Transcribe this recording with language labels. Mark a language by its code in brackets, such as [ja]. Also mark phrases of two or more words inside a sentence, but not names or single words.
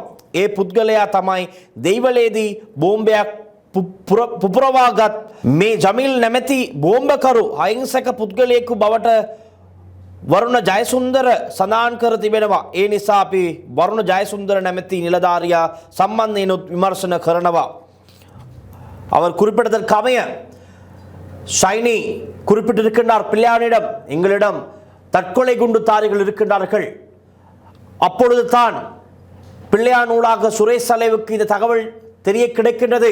[si] ඒ පුද්ගලයා තමයි දෙයිවලේදී බෝම්බයක් පුපුරවාගත් මේ ජමිල් නැමැති බෝම්බකරු අහිංසක පුද්ගලයෙකු බවට වරුණ ජයසුන්දර සඳහන් කර තිබෙනවා. ඒ නිසා අපි වරුණ ජයසුන්දර නැමැති නිලධාරියා සම්බන්ධයෙන් විමර්ශන කරනවා. [ta] அவர் குறிப்பிட்டதற்கமைய ஷைனி குறிப்பிட்டிருக்கின்றார், பிள்ளையானிடம் எங்களிடம் தற்கொலை குண்டுதாரிகள் இருக்கின்றார்கள். அப்பொழுது தான் பிள்ளையான் ஊடாக சுரேஷ் சலேவுக்கு இந்த தகவல் தெரிய கிடைக்கின்றது.